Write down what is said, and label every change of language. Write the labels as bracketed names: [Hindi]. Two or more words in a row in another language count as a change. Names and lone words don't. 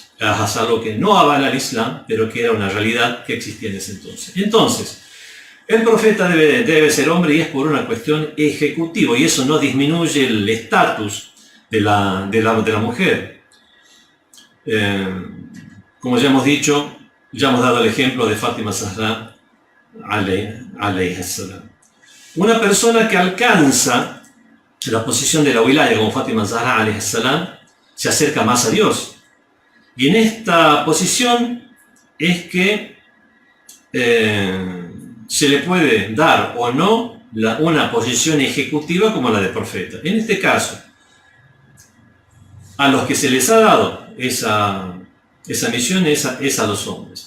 [Spanish] Es algo que no avala el Islam, pero que era una realidad que existía en ese entonces. Entonces, el profeta debe ser hombre, y es por una cuestión ejecutiva, y eso no disminuye el estatus de la mujer. Como ya hemos dicho, ya hemos dado el ejemplo de Fátima Zahra [Arabic] عليه السلام. [Spanish] Una persona que alcanza la posición de la wilaya como Fátima Zahra [Arabic] عليه السلام [Spanish] se acerca más a Dios. Y en esta posición es que se le puede dar o no una posición ejecutiva como la de profeta. En este caso, a los que se les ha dado esa misión es a los hombres.